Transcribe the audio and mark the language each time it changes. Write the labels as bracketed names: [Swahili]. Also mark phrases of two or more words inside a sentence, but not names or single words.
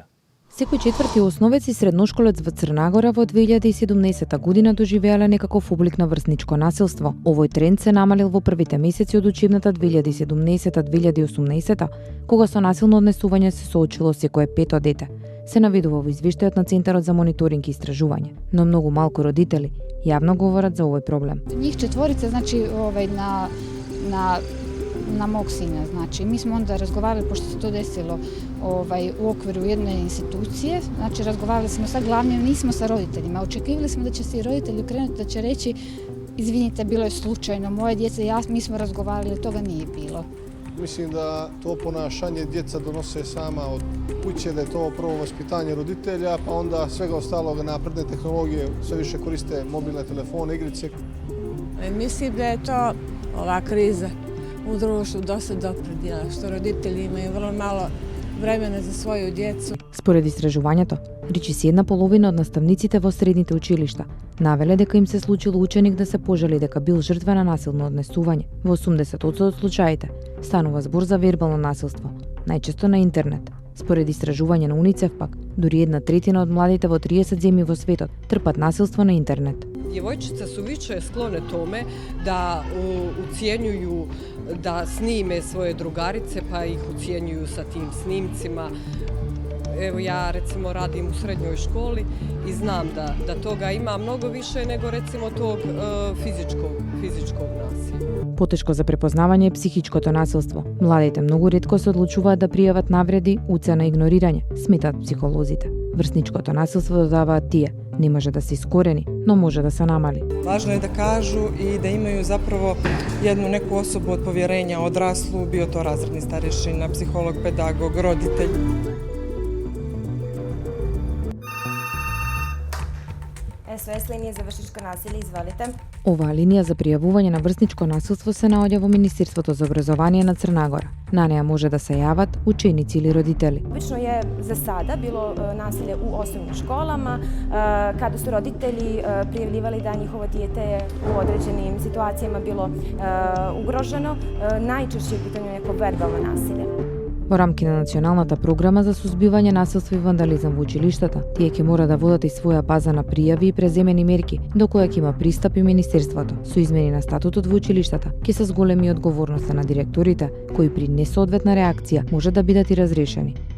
[Macedonian] Секој четврти основец и средношколец во Црнагора во 2017 година доживеале некаков облик на врсничко насилство. Овој тренд се намалил во првите месеци од учебната 2017-2018, кога со насилно однесување се соочило секое пето дете. Се наведува во извештајот на Центарот за мониторинг и истражување, но многу малку родители јавно говорат за овој проблем. [Serbian] Njih četvorica, znači, na mog sina, znači, mi smo onda razgovarali, pošto se to desilo u okviru jedne institucije, znači, razgovarali smo sa glavnim, nismo sa roditeljima, očekivali smo da će se i roditelji okrenuti, da će reći, izvinite, bilo je slučajno, moje djece, mi smo razgovarali, toga nije bilo. Mislim da to ponašanje djeca donose sama od kuće, da je to prvo vaspitanje roditelja, pa onda svega ostalog napredne tehnologije sve više koriste mobilne telefone, igrice. Mislim da je to ova kriza u društvu dosta doprinijela, što roditelji imaju vrlo malo vremena za svoju djecu. [Macedonian] Според истражувањето, речиси една половина од наставниците во средните училишта навеле дека им се случило ученик да се пожали дека бил жртва на насилно однесување. Во 80% од случаите станува збор за вербално насилство, најчесто на интернет. Според истражување на УНИЦЕФ пак, дури 1/3 од младите во 30 земји во светот трпат насилство на интернет. [Serbian] Djevojčice su više sklone tome da ucijenjuju, da snime svoje drugarice pa ih ucijenjuju sa tim snimcima. Evo ja recimo radim u srednjoj školi i znam da toga ima mnogo više nego recimo tog fizičkog nasilja. [Macedonian] Потешко за препознавање е психичкото насилство. Младите многу ретко се одлучуваат да пријават навреди, уцена и игнорирање, сметаат психолозите. Врсничкото насилство, додаваат тие, не може да се искорени, но може да се намали. [Serbian] Važno je da kažu i da imaju zapravo jednu neku osobu od povjerenja, odraslu, bio to razredni starešina, psiholog, pedagog, roditelj. [Macedonian] SOS линија за врсничко насилие, изволите. Оваа линија за пријавување на врсничко насилство се наоѓа во Министерството за образование на Црна Гора. На неа може да се јават ученици или родители. [Serbian] Обично je za sada bilo nasilje u osnovnim školama, kada su roditelji prijavljivali da njihovo dijete je u određenim situacijama bilo ugroženo. Najčešće je u pitanju neko verbalno nasilje. [Macedonian] Во рамки на националната програма за сузбивање насилство и вандализам во училиштата, тие ќе мора да водат и своја база на пријави и преземени мерки, до која ќе има пристап и Министерството. Со измени на статутот во училиштата, ќе се зголеми одговорноста на директорите, кои при несоодветна реакција може да бидат и разрешени.